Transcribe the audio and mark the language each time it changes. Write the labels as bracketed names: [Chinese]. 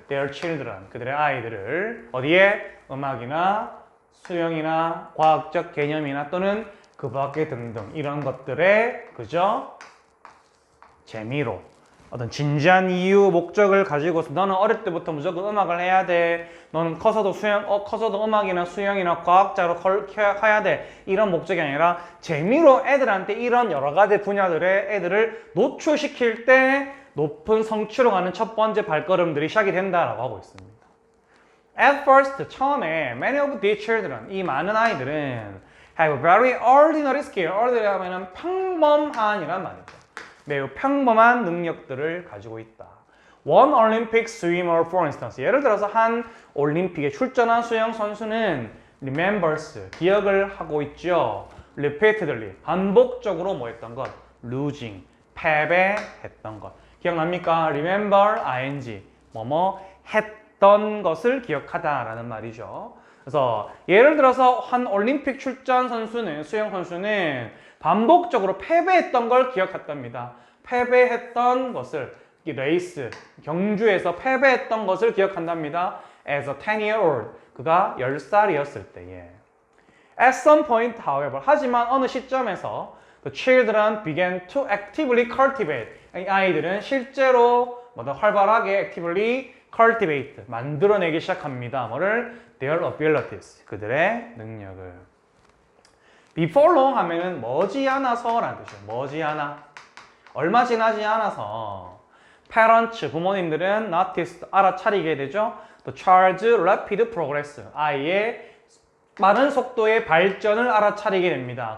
[English] Their children, [Korean] 그들의 아이들을. 어디에? 음악이나 수영이나 과학적 개념이나 또는 그 밖에 등등 이런 것들에 그저 재미로 어떤 진지한 이유, 목적을 가지고서 너는 어릴 때부터 무조건 음악을 해야 돼. 너는 커서도 커서도 음악이나 수영이나 과학자로 커야 돼. 이런 목적이 아니라 재미로 애들한테 이런 여러 가지 분야들의 애들을 노출시킬 때 높은 성취로 가는 첫 번째 발걸음들이 시작이 된다라고 하고 있습니다. [English] At first, [Korean] 처음에 [English] many of these children, [Korean] 이 많은 아이들은 [English] have very ordinary skill, ordinary [Korean] 하면은 평범한이란 말이죠. 매우 평범한 능력들을 가지고 있다. [English] One Olympic swimmer, for instance, [Korean] 예를 들어서 한 올림픽에 출전한 수영 선수는 [English] remembers, [Korean] 기억을 하고 있죠. [English] repeatedly, [Korean] 반복적으로 뭐 했던 것? [English] losing, [Korean] 패배했던 것. 기억납니까? [English] remember, ing, [Korean] 뭐뭐 했던 것을 기억하다라는 말이죠. 그래서 예를 들어서 한 올림픽 출전 선수는, 수영 선수는 반복적으로 패배했던 걸 기억했답니다. 패배했던 것을, 이 레이스, 경주에서 패배했던 것을 기억한답니다. [English] As a 10-year-old, [Korean] 그가 10살이었을 때에. [English] At some point, however, [Korean] 하지만 어느 시점에서 [English] the children began to actively cultivate, [Korean] 이 아이들은 실제로 활발하게 [English] actively cultivate, [Korean] 만들어내기 시작합니다. 뭐를? [English] Their abilities, [Korean] 그들의 능력을. [English] Before long [Korean] 하면은 머지않아서라는 뜻이에요. 머지않아. 얼마 지나지 않아서 [English] parents, [Korean] 부모님들은 [English] noticed, [Korean] 알아차리게 되죠. [English] The child's rapid progress, [Korean] 아이의 빠른 속도의 발전을 알아차리게 됩니다.